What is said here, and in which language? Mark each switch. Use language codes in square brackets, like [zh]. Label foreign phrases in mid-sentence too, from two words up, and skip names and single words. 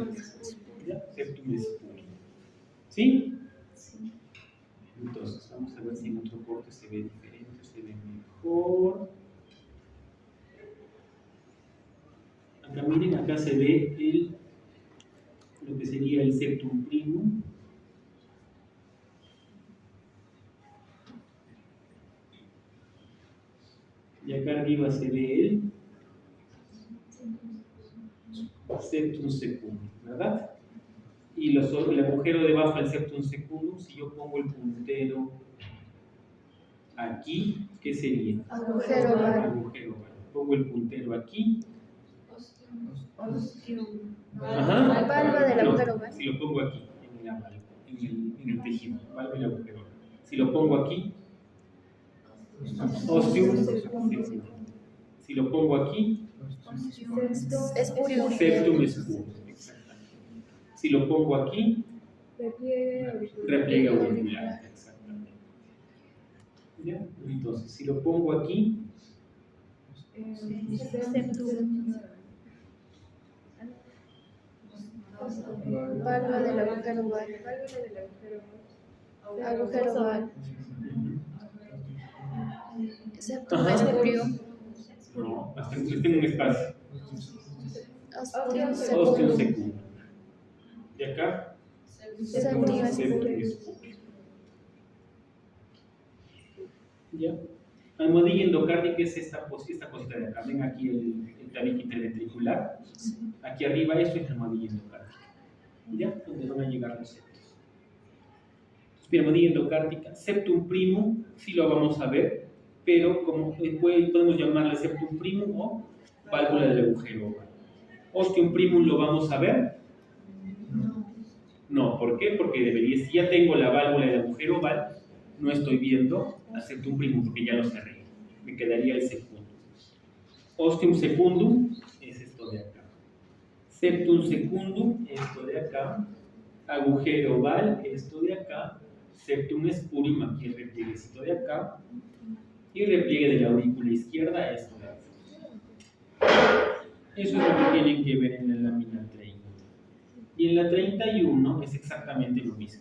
[es] Septum espurio. ¿Sí? Entonces, vamos a ver si en otro corte se ve diferente, se ve mejor. Acá miren, acá se ve lo que sería el [la] septum primum. [es] Y acá arriba se ve el [la] septum secundum, [es] ¿verdad? Y el agujero debajo del [la] septum secundum, [es] si yo pongo el puntero aquí, ¿qué sería? Agujero oval. Pongo el puntero aquí. Ajá. Válvula del agujero oval. Si lo pongo aquí, en la válvula, en el tejido, válvula del agujero oval. Si lo pongo aquí, [la] ostium secundum. [es] Si lo pongo aquí, Espurio. septum espurio. Exactamente. Si lo pongo aquí, repliegue auricular. Exactamente. ¿Ya? Entonces, si lo pongo aquí, válvula del agujero oval. Agujero oval. Septum espurio. no, tengo un espacio. [la] Ostium Ostium secundum. secundum. [es] De acá, Septum es septum público. es público. ¿Ya? Almohadilla endocárdica es esta cosita de acá. Ven aquí el tabique interventricular. Aquí arriba esto es almohadilla endocárdica. ¿Ya? Donde van a llegar los septos. Almohadilla endocárdica. [la] Septum primum, [es] sí lo vamos a ver, pero como podemos llamarle [la] septum primum [es] o válvula del agujero oval. [la] Ostium primum [es] lo vamos a ver. No, ¿por qué? Porque debería, si ya tengo la válvula del agujero oval, no estoy viendo al [la] septum primum [es] porque ya lo cerré. Me quedaría el secundum. [la] Ostium secundum [es] es esto de acá. [la] Septum secundum, [es] esto de acá. Agujero oval, esto de acá. [la] Septum spurum, [es] aquí el replieguecito de acá. Y repliegue de la aurícula izquierda, esto de acá. Eso es lo que tienen que ver en la lámina 30. Y en la 31 es exactamente lo mismo.